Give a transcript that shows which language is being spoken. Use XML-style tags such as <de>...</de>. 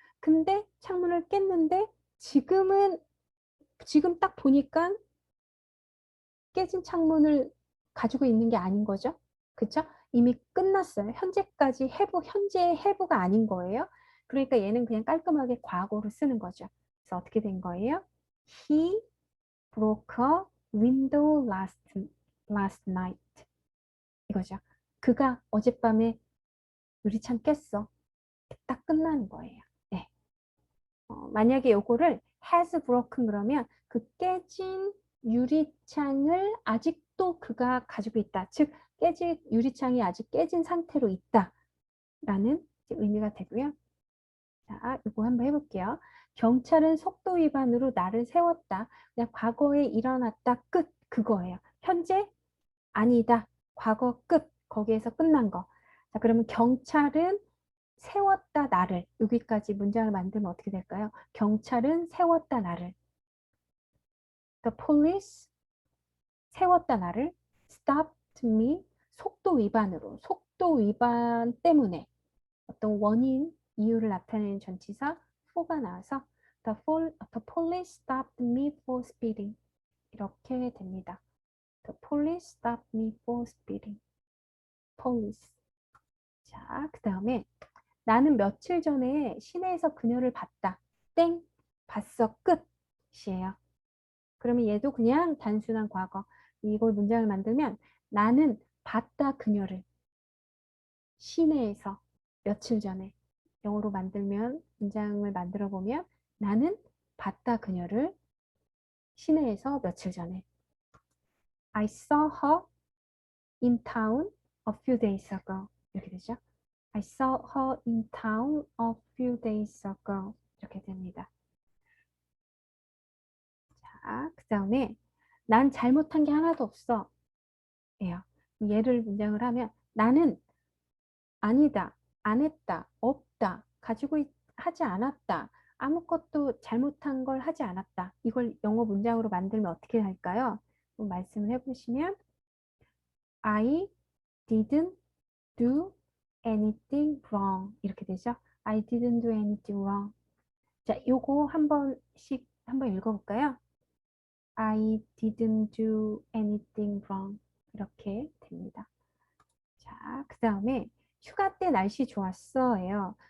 <ko>근데 창문을 깼는데 지금 딱 보니까 깨진 창문을 가지고 있는 게 아닌 거죠. 그쵸? 이미 끝났어요. 현재까지 현재의 해부가 아닌 거예요. 그러니까 얘는 그냥 깔끔하게 과거로 쓰는 거죠. 그래서 어떻게 된 거예요?</ko> <en>He broke a window last night.</en> <ko>이거죠. 그가 어젯밤에 유리창 깼어. 딱 끝나는 거예요. 네. 만약에 요거를</ko> <en>has broken</en> <ko>그러면 그 깨진 유리창을 아직도 그가 가지고 있다. 즉 깨진 유리창이 아직 깨진 상태로 있다라는 의미가 되고요. 자, 이거 한번 해볼게요. 경찰은 속도 위반으로 나를 세웠다. 그냥 과거에 일어났다. 끝. 그거예요. 현재 아니다. 과거 끝. 거기에서 끝난 거. 자, 그러면 경찰은 세웠다 나를. 여기까지 문장을 만들면 어떻게 될까요? 경찰은 세웠다 나를.</ko> <en>The police</en> <ko>세웠다 나를.</ko> <en>Stopped me</en> <ko>속도 위반으로. 속도 위반 때문에 어떤 원인, 이유를 나타내는 전치사 for가 나와서</ko> <en>the police stopped me for speeding.</en> <ko>이렇게 됩니다.</ko> <en>The police stopped me for speeding. Police.</en> <ko>자, 그 다음에 나는 며칠 전에 시내에서 그녀를 봤다. 땡. 봤어. 끝이에요. 그러면 얘도 그냥 단순한 과거. 이걸 문장을 만들면 나는 봤다 그녀를 시내에서 며칠 전에 영어로 만들면 문장을 만들어 보면 나는 봤다 그녀를 시내에서 며칠 전에</ko> <en>I saw her in town a few days ago.</en> <ko>이렇게 되죠.</ko> <en>I saw her in town a few days ago.</en> <ko>이렇게 됩니다. 자, 그 다음에 난 잘못한 게 하나도 없어. 예요. 얘를 문장을 하면 나는 아니다, 안 했다, 없다, 하지 않았다, 아무것도 잘못한 걸 하지 않았다. 이걸 영어 문장으로 만들면 어떻게 할까요? 말씀을 해보시면</ko> <en>I didn't do anything wrong</en> <ko>이렇게 되죠.</ko> <en>I didn't do anything wrong.</en> <ko>자, 요거 한번 읽어볼까요?</ko> <en>I didn't do anything wrong.</en> <ko>이렇게 됩니다. 자, 그 다음에 휴가 때 날씨 좋았어예요.</ko>